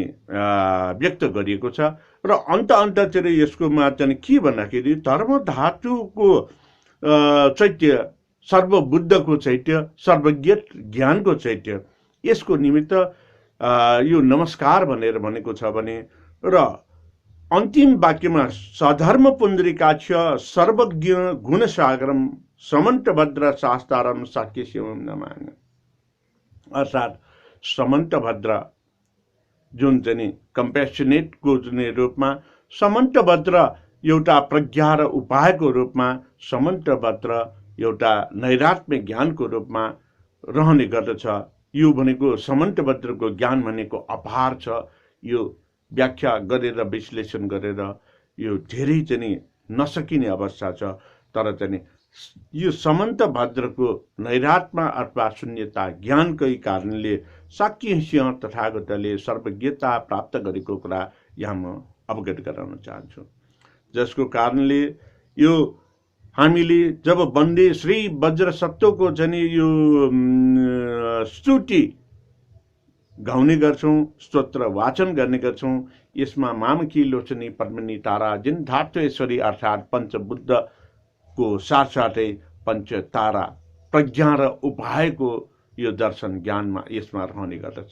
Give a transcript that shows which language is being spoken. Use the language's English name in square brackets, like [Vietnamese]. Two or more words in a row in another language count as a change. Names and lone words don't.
[Nepali] व्यक्त गरिएको छ र अन्त यसकोमा चाहिँ के भन्दाखेरि धर्म धातुको चैत्य सर्वबुद्धको चैत्य सर्वज्ञ ज्ञानको चैत्य यसको निमित्त यो नमस्कार भनेर भनेको छ भने र अन्तिम वाक्यमा [Sanskrit] सधर्म पुण्डरीकाक्ष सर्वज्ञ गुणसागरम समन्तभद्र शास्तारम शाक्यसिंहम नमामि। [Nepali] अर्थात् समन्तभद्र जुन चाहिँ कम्पेसनेटको जुन रूपमा समन्तभद्र एउटा प्रज्ञा र उपायको रूपमा समन्तभद्र एउटा नैरात्म्य ज्ञानको रूपमा रहने गर्दछ। यो भनेको समन्तभद्रको ज्ञान भनेको अपार छ। यो व्याख्या गरेर विश्लेषण गरेर यो धेरै चाहिँ नसकिने अवस्था छ। तर चाहिँ यो समन्तभद्रको नैरात्म्य अथवा शून्यता ज्ञानकै कारणले शाक्यसिंह तथागतले सर्वज्ञता प्राप्त गरेको कुरा यहाँ म अवगत गराउन चाहन्छु। जसको कारणले यो हामीले जब वन्दे श्री वज्र सत्वको चाहिँ यो स्तुति गाउने गर्छौं, स्तोत्र वाचन गर्ने गर्छौं, यसमा मामकी लोचनी पद्मिनी तारा जिन धात्वेश्वरी अर्थात् पञ्चबुद्धको साथसाथै पञ्च तारा प्रज्ञा र उपायको यो दर्शन ज्ञानमा यसमा रहने गर्दछ।